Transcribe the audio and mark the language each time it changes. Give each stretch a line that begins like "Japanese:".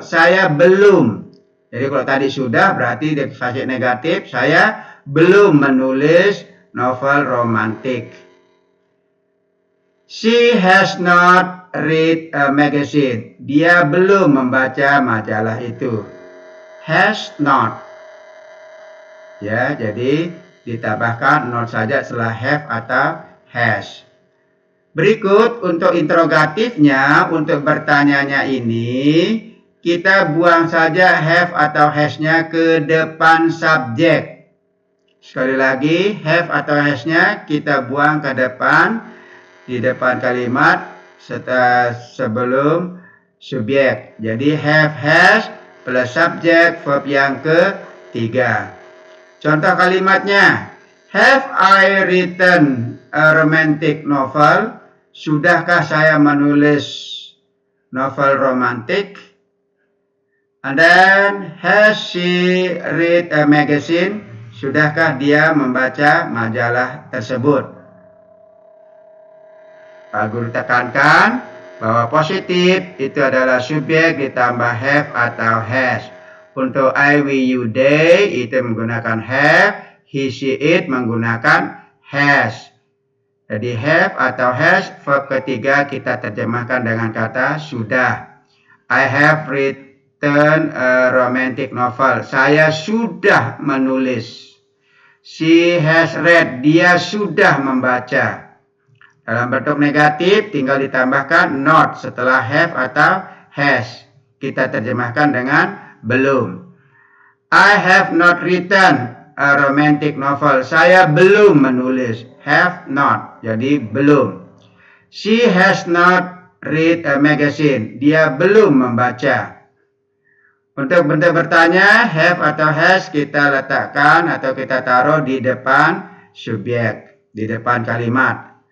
Indonesian: Saya belum. Jadi kalau tadi sudah berarti di fase negatif. Saya belum menulis novel romantik.
English: She has not read a magazine.
Indonesian: Dia belum membaca majalah itu.
English: Has not.
Indonesian: Ya, jadi ditambahkan not saja setelah have atau has. Berikut untuk interrogatifnya, untuk bertanyanya ini, kita buang saja have atau has-nya ke depan subjek. Sekali lagi, have atau has-nya kita buang ke depan, di depan kalimat sebelum subjek. Jadi have, has plus subjek, verb yang ketiga.
English: Contoh kalimatnya, have I written a romantic novel?
Indonesian: Sudahkah saya menulis novel romantik?
English: And then, has she read a magazine?
Indonesian: Sudahkah dia membaca majalah tersebut? Pak Guru tekankan bahwa positif itu adalah subjek ditambah have atau has. Untuk I, we, you, they itu menggunakan have, he, she, it menggunakan has. Jadi have atau has, verb ketiga kita terjemahkan dengan kata sudah.
English: I have written a romantic novel.
Indonesian: Saya sudah menulis.
English: She has read.
Indonesian: Dia sudah membaca. Dalam bentuk negatif tinggal ditambahkan not setelah have atau has. Kita terjemahkan dengan belum.
English: I have not written a romantic novel.
Indonesian: Saya belum menulis.
English: Have not.
Indonesian: Jadi belum.
English: She has not read a magazine.
Indonesian: Dia belum membaca. Untuk bentuk bertanya, have atau has kita letakkan atau kita taruh di depan subjek, di depan kalimat.